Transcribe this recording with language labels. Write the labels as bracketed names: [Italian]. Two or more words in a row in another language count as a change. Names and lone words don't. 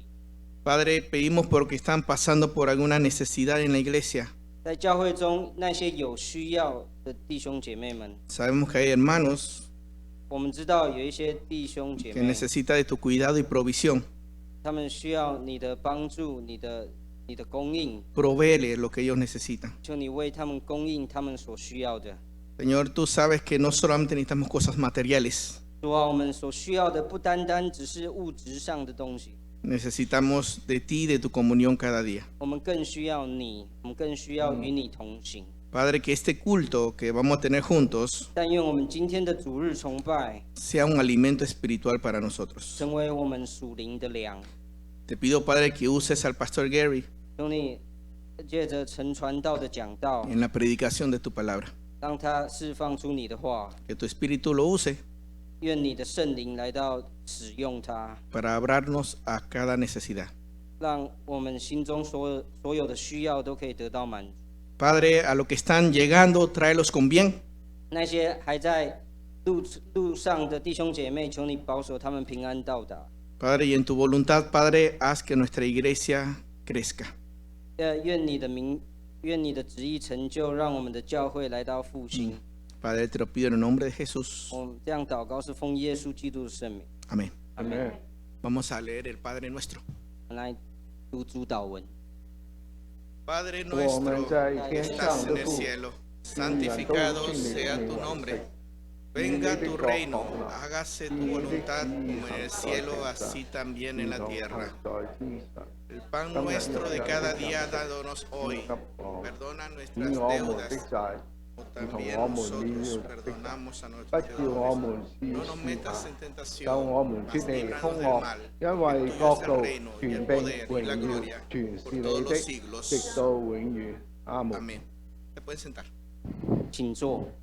[Spanish] Padre, pedimos porque están pasando por alguna necesidad en la iglesia. [Chinese] 在教会中，那些有需要的弟兄姐妹们， [Spanish] Sabemos que hay hermanos [Chinese] 我们知道有一些弟兄姐 [Spanish] que [Chinese] 妹， [Spanish] necesitan de tu cuidado y provisión. [Chinese] 他们需要你的帮助，你的供应， [Spanish] Provéele lo que ellos necesitan. [Chinese] 求你为他们供应他们所需要的。 [Spanish] Señor, tú sabes que no solamente necesitamos cosas materiales, [Chinese] 主啊，我们所需要的不单单只是物质上的东西， [Spanish] necesitamos de ti y de tu comunión cada día. [Chinese] 我们更需要你，我们更需要与你同行。 [Spanish] Padre, que este culto que vamos a tener juntos [Chinese] 但愿我们今天的主日崇拜 [Spanish] sea un alimento espiritual para nosotros. [Chinese] 成为我们属灵的粮。 [Spanish] Te pido, Padre, que uses al pastor Gary [Chinese] 求你借着陈传道的讲道， [Spanish] en la predicación de tu palabra. [Chinese] 让他释放出你的话， [Spanish] Que tu espíritu lo use [Chinese] 愿你的圣灵来到使用它， [Spanish] para hablarnos a cada necesidad. [Chinese] 让我们心中所有的需要都可以得到满足。 [Spanish] Padre, a los que están llegando, tráelos con bien. [Chinese] 那些还在路上的弟兄姐妹，求你保守他们平安到达。 [Spanish] Padre, y en tu voluntad, Padre, haz que nuestra iglesia crezca. [Chinese] 愿你的旨意成就，让我们的教会来到复兴。 [Spanish] Padre, te lo pido en el nombre de Jesús. [Chinese] 我们这样祷告是奉耶稣基督的圣名。 [Spanish] Amén. [Chinese] 阿门。 [Spanish] Vamos a leer el Padre nuestro. [Chinese] 我们来读主祷文。 [Spanish] Padre [Chinese] 我们 [Spanish] nuestro [Chinese] 在天 [Spanish] que [Chinese] 上 [Spanish] estás [Chinese] 的 [Spanish] en el [Chinese] 父， [Spanish] cielo, santificado sea tu nombre. Venga tu reino, hágase tu voluntad como en el cielo, así también en la tierra. El pan nuestro de cada día, dádonos hoy. Perdona nuestras [Chinese] 我們的 [Spanish] deudas, [Chinese] 債， [Spanish] como [Chinese] 如同 [Spanish] también [Chinese] 我們 [Spanish] nosotros [Chinese] 的 [Spanish] perdonamos a [Chinese] 不 [Spanish] nuestros [Chinese] 叫我 [Spanish] deudores. [Chinese] 們試 [Spanish] No nos [Chinese] 試 [Spanish] metas [Chinese] 探 [Spanish] en，tentación, [Chinese] 救我們 [Spanish] mas [Chinese] 脱離 [Spanish] líbranos [Chinese] 兇 [Spanish] del [Chinese] 惡， [Spanish] mal. [Chinese] 因為 [Spanish] Tuyo es [Chinese] 國 [Spanish] el [Chinese] 度、 [Spanish] reino y [Chinese] 權 [Spanish] el [Chinese] 柄、 [Spanish] poder y la [Chinese] 榮耀 [Spanish] gloria [Chinese] 全是 [Spanish] por [Chinese] 你 [Spanish] todos [Chinese] 的， [Spanish] los siglos. [Chinese] 直到永遠。阿門。 [Spanish] Amén. Se pueden sentar. [Chinese] 请坐。